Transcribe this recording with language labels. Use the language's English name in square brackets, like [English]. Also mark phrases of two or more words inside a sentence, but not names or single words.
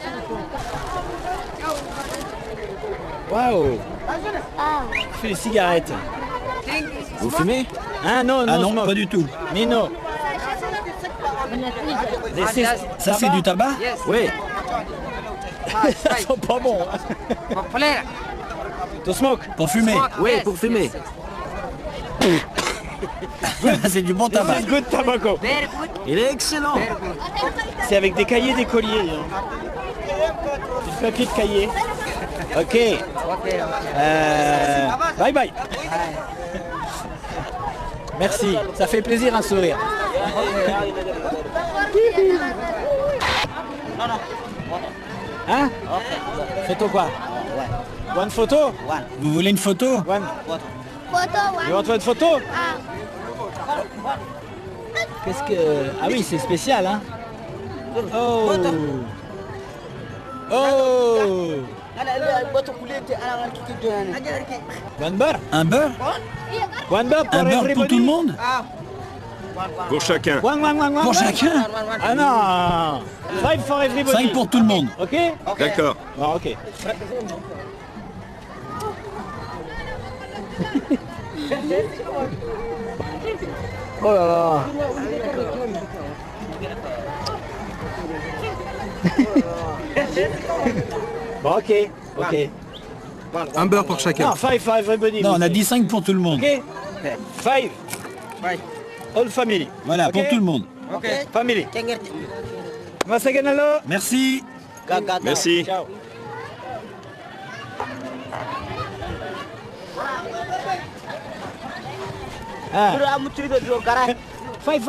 [French] Waouh! Je fais des cigarettes. Vous fumez? Ah non, Ah non, [English] smoke. [French] pas du tout. Mais non. Ça c'est du tabac? Oui. Ça sent pas bon. [English] To smoke. [French] Pour fumer? Oui, pour fumer. C'est du bon tabac. C'est [English] good tobacco. [French] Il est excellent. C'est avec des cahiers, des colliers. Du papier de cahier. Ok. Bye bye. Merci. Ça fait plaisir un sourire. Hein? Photo quoi? [English] One photo? [French] Vous voulez une photo? [English] One. You want one photo? [French] Qu'est-ce que... Ah oui, c'est spécial, hein? Oh! Oh! [English] One bar? [French] Un beurre? [English] One bar pour [French] Un beurre pour tout le monde? Pour chacun. Pour chacun? [English] Ah non! 5 for everybody. [French] 5 pour tout le monde. Ok? D'accord. Ah, ok. Oh là là! Bon, ok, ok. Un beurre pour chacun. [English] Non, 5 for everybody. [French] Non, on a dit 5 pour tout le monde. [English] Ok? 5. All family. [French] Voilà, Ok? pour tout le monde. Family. Masaganalo. Merci. Merci. Ciao. Ah. [English] Five,